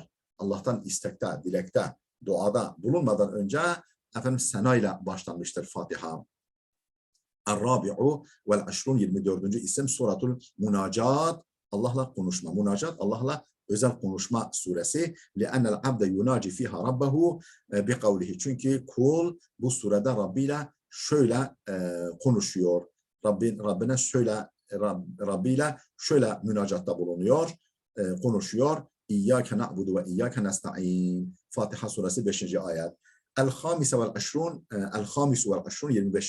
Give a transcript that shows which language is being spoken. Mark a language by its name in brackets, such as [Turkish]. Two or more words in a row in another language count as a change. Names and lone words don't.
[Turkish] Allah'tan istekte, dilekte, duada bulunmadan önce efendim sena ile başlanmıştır Fatiha. [Arabic] الرابع والعشرون 24. [Turkish] isim Suratul Munacat, Allah'la konuşma. Munacat, Allah'la özel konuşma suresi. [Arabic] لِأَنَّ الْعَبْدَ يُنَاجِ فِيهَا رَبَّهُ بِقَوْلِهِ, [Turkish] çünkü kul bu surede Rabbiyle şöyle konuşuyor. Rabbiyle şöyle münacatta bulunuyor, konuşuyor. [Arabic] إياك نعبد وإياك نستعين. [Turkish] Fatiha suresi 5. ayet. [Arabic] الخامسة والعشرون، الخامس والعشرون 25.